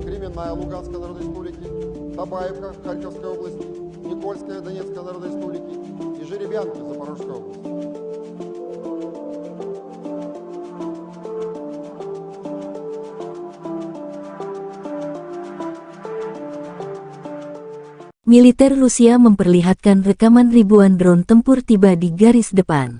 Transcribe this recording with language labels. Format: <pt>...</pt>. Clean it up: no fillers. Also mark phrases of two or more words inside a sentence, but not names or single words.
<ru>Северная Луганской Народной Республики, Табаевка Харьковской области, Никольская Донецкой Народной Республики и Жеребянка Запорожской области.</ru> <id>Militer Rusia memperlihatkan rekaman ribuan drone tempur tiba di garis depan.</id>